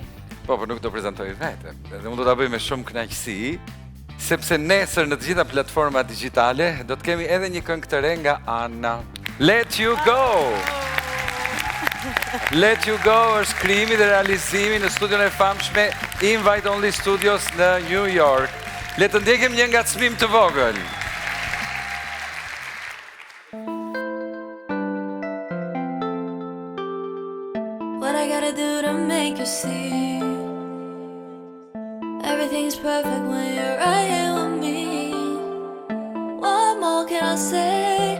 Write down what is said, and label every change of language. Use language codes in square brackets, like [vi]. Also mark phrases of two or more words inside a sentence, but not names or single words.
[sq] Po, nuk do prezantoj vetëm. Dhe unë do ta bëj me shumë kënaqësi, sepse nesër në të gjitha platformat digjitale do të kemi edhe një këngë të re nga Anna. Let You Go. Let You Go është krijimi dhe realizimi në studion e famshme Invite Only Studios në New York. Le të ndjekim një ngacmim të vogël. [en] What I gotta do to make you see everything's perfect when you're right here with me. What more can I say?